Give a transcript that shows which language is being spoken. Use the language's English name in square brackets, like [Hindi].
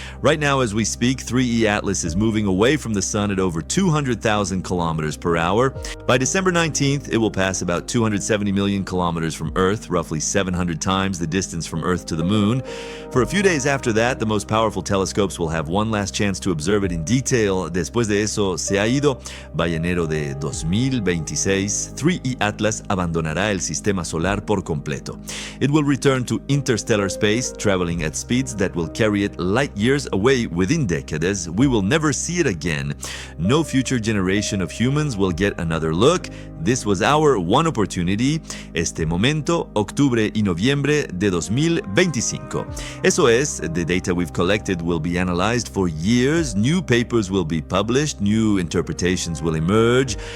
[English] Right now, as we speak, 3E Atlas is moving away from the sun at over 200,000 kilometers per hour. By December 19th, it will pass about 270 million kilometers from Earth, roughly 700 times the distance from Earth to the Moon. For a few days after that, the most powerful telescopes will have one last chance to observe it in detail. [Spanish] Después de eso, se ha ido. By enero de 2026, 3E Atlas abandonará el sistema solar por completo. [English] It will return to interstellar space, traveling at speeds that will carry it light years away within decades. We will never see it again. No future generation of humans will get another look. This was our one opportunity. [Spanish] Este momento octubre y noviembre de 2025. Eso es, [English] the data we've collected will be analyzed for years, new papers will be published, new interpretations will emerge.